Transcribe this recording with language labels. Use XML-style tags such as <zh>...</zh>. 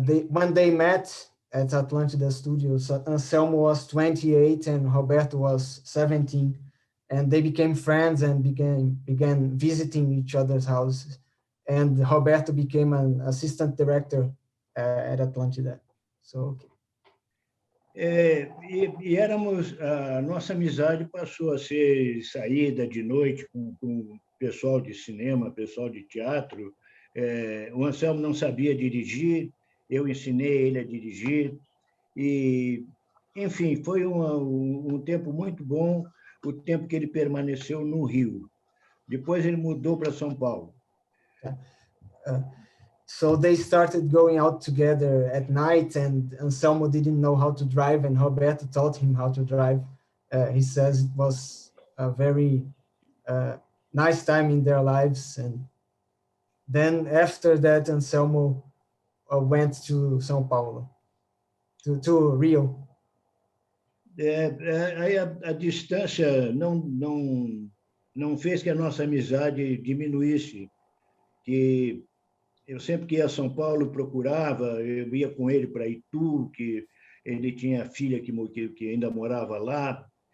<en>When they met at Atlântida Studios, Anselmo was 28 and Roberto was 17. and they became friends and began visiting each other's houses. And Roberto became an assistant director at Atlântida. So, okay.</en> <pt>A nossa amizade passou a ser saída de noite com pessoal de cinema, pessoal de teatro. O Anselmo não sabia dirigir, eu ensinei ele a dirigir. E, enfim, foi um tempo muito bom, o tempo que ele permaneceu no Rio. Depois ele mudou para São Paulo.</pt> <en>So they started going out together at night, and Anselmo didn't know how to drive, and Roberto taught him how to drive. He says it was a very nice time in their lives. And then after that, Anselmo went to São Paulo, to Rio.</en> <pt>Aí a distância não fez que a nossa amizade diminuísse, que eu sempre que ia a São Paulo procurava, eu ia com ele para Itu, que ele tinha filha que ainda morava lá,</pt>